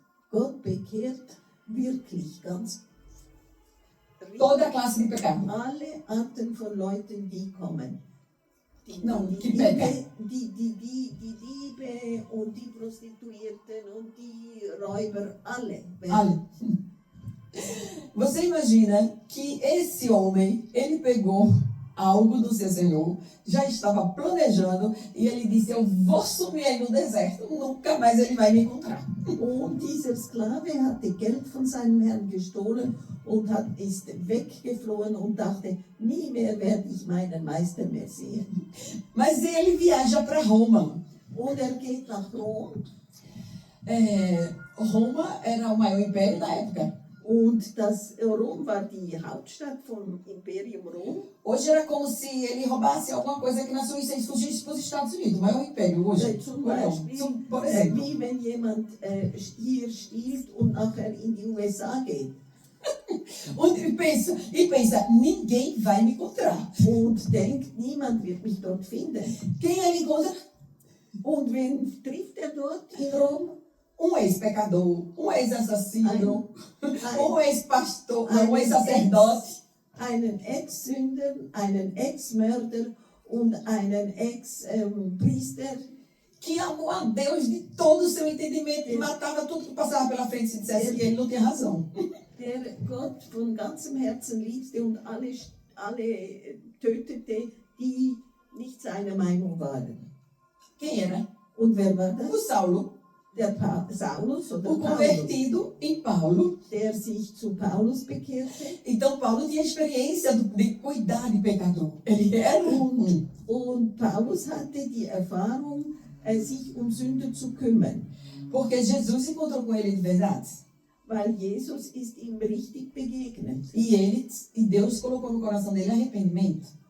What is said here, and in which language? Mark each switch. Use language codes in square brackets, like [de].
[de] Gott bekehrt wirklich ganz [pt] Toda classe de pecado. [de] alle Arten von Leuten, die kommen. [pt] Que pecam. [de] Die Diebe und die Prostituierten und die Räuber, alle. [pt] Olha, você imagina que esse homem, ele pegou algo do seu senhor, já estava planejando e ele disse, eu vou sumir aí no deserto, nunca mais ele vai me encontrar. [de] Und dieser Sklave hatte Geld von seinem Herrn gestohlen und ist weggeflohen und dachte, nie mehr werde ich meinen Meister mehr sehen. [pt] Mas ele viaja para Roma. [de] Und geht nach Rom. [pt] Roma era o maior império da época. [de] Und Rom war die Hauptstadt vom Imperium Rom. [pt] Hoje era como se ele roubasse alguma coisa aqui na Suíça e fugisse para os Estados Unidos. O maior império hoje. [de] Zum Beispiel, [pt] por exemplo. [de] wie wenn jemand hier stiehlt und nachher in die USA geht. Und [pt] pensa, ninguém vai me encontrar. [de] Und denkt, niemand wird mich dort finden. [pt] Quem ele encontra? [de] Und wen trifft er dort in Rom? [pt] Um ex-pecador, um ex-assassino, um ex-pastor, um ex-sacerdote. [de] Einen Ex-Sünder, einen Ex-Mörder und einen Ex-Priester. [pt] Que amou a Deus de todo o seu entendimento e matava tudo que passava pela frente se dissesse que ele não tinha razão. [de] Der Gott von ganzem Herzen liebte und alle alle tötete, die nicht seiner Meinung waren. [pt] Quem era? [de] Und wer war [pt] O [de] das? [pt] Saulo, [de] Der Saulus oder [pt] o [de] Paulus, [pt] convertido em Paulo. [de] der sich zu Paulus bekehrte. [pt] Então Paulo tinha experiência de cuidar de pecador. Ele era um. [de] Und Paulus hatte die Erfahrung, sich um Sünder zu kümmern. [pt] Porque Jesus encontrou com ele de verdade. [de] Weil Jesus ist ihm richtig begegnet. [pt] E Deus colocou no coração dele arrependimento.